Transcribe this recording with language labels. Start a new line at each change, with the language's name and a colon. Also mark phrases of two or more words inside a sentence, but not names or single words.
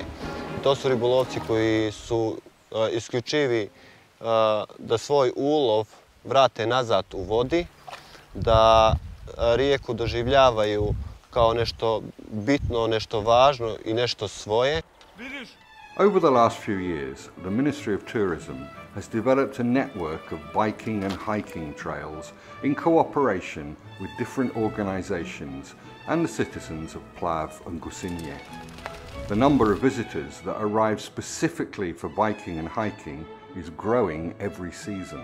Serbian: To su ribolovci koji su isključivi da svoj ulov vrate nazad u vodi, da rijeku doživljavaju kao nešto bitno, nešto važno i nešto svoje.
English: Over the last few years, the Ministry of Tourism has developed a network of biking and hiking trails in cooperation with different organisations and the citizens of Plav and Gusinje. The number of visitors that arrive specifically for biking and hiking is growing every season.